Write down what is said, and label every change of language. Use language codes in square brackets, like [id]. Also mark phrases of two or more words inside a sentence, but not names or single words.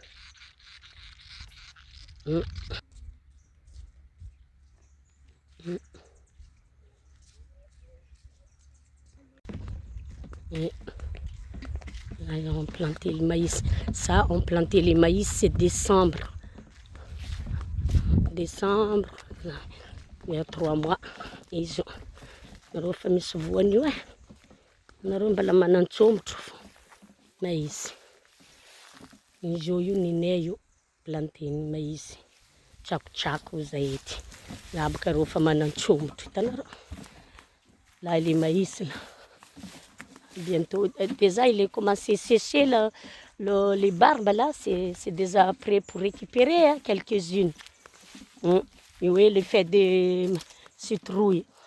[fr] Là, ils ont planté le maïs. Ça, on planté les maïs, c'est décembre. Décembre, il y a 3 mois. Ils ont... [mg] Nareo fa misy voany io e. Nareo mbala manan-tsômotro maïs. Izy io ninay io planté ny maïs. Tsakotsako zay ety. Là baka reo fa manan-tsômotro hitanareo. [fr] Là les maïs là. Bientôt, déjà il est commencé à sécher les barbes là, c'est déjà prêt pour récupérer hein, quelques-unes. Et oui, le fait de citrouille.